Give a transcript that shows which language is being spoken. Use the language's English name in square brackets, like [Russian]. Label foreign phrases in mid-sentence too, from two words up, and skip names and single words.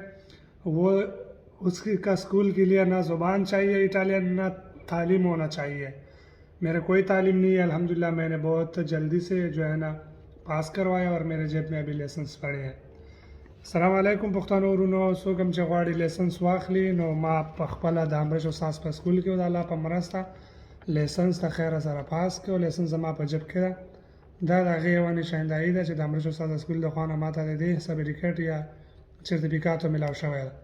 [Urdu] وہ اس کی کا سکول کے لیے نہ زبان چاہیے اٹالین، نہ تعلیم ہونا چاہیے. میرے کوئی تعلیم نہیں ہے، الحمدللہ میں نے بہت جلدی سے جو ہے نا پاس کروایا اور میرے جیب میں ابھی لائسنس پڑے ہیں. [Arabic] السلام علیکم [Pashto] پښتنو ورونو, څوک هم چې غواړي लाइसेंस واخلي نو ما په خپله د امریش استاد په سکول کې د الله په مرسته लाइसेंस د خیره سره پاس کړ. लाइसेंस زما په جیب کې ده. دا د هغې یوه نشاندهي ده چې د امریش استاد سکول د خوا نه ماته د دې سرټیفیکټ یا سرټیفیکات ملاو شوی ده.